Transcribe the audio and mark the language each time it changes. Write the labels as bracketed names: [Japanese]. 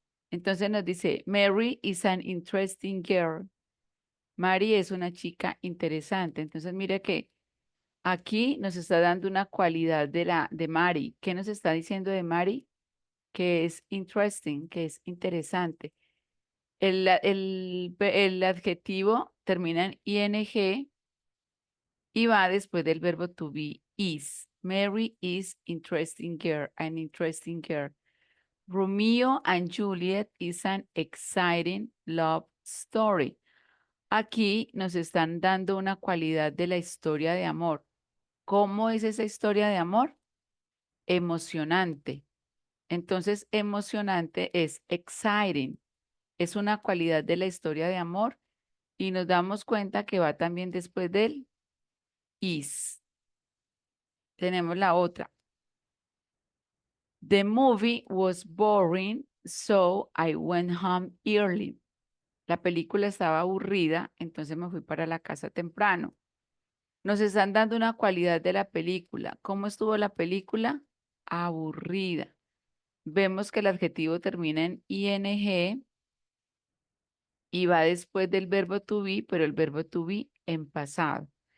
[Spanish] Entonces nos dice, [English] Mary is an interesting girl. [Spanish] Mary es una chica interesante. Entonces mire que aquí nos está dando una cualidad de Mary. ¿Qué nos está diciendo de Mary? Que es interesting, que es interesante. El adjetivo termina en ing y va después del verbo to be, is. [English] Mary is interesting girl, an interesting girl. Romeo and Juliet is an exciting love story. [Spanish] Aquí nos están dando una cualidad de la historia de amor. ¿Cómo es esa historia de amor? Emocionante. Entonces, emocionante es exciting. Es una cualidad de la historia de amor y nos damos cuenta que va también después del is. Tenemos la otra. [English] The movie was boring, so I went home early. [Spanish] La película estaba aburrida, entonces me fui para la casa temprano. Nos están dando una cualidad de la película. ¿Cómo estuvo la película? Aburrida. Vemos que el adjetivo termina en ing y va después del verbo to be, pero el verbo to be en pasado.